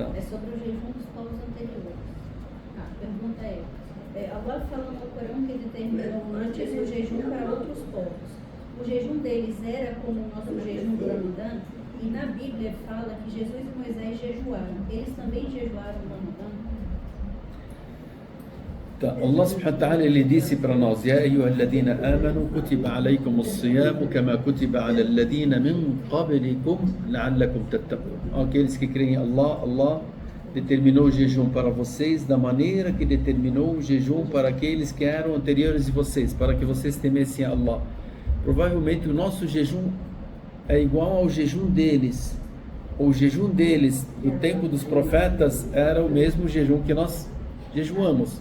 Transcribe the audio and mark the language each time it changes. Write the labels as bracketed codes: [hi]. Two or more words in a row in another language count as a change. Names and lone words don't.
[pt] É sobre o jejum dos povos anteriores. A pergunta é, Allah fala no Corão que determinou antes o jejum para outros povos. O jejum deles era como o nosso jejum do Ramadã, e na Bíblia fala que Jesus e Moisés jejuaram. Eles também jejuaram no Ramadã? Tá. [ar] الله سبحانه وتعالى [pt] ele disse para nós, [ar] يا أيها الذين آمنوا كتب عليكم الصيام كما كتب على الذين من قبلكم لعلكم تتقون. [pt] Aqueles que creem em Allah determinou o jejum para vocês da maneira que determinou o jejum para aqueles que eram anteriores de vocês, para que vocês temessem a Allah. Provavelmente o nosso jejum é igual ao jejum deles. O jejum deles, no tempo dos profetas, era o mesmo jejum que nós jejuamos.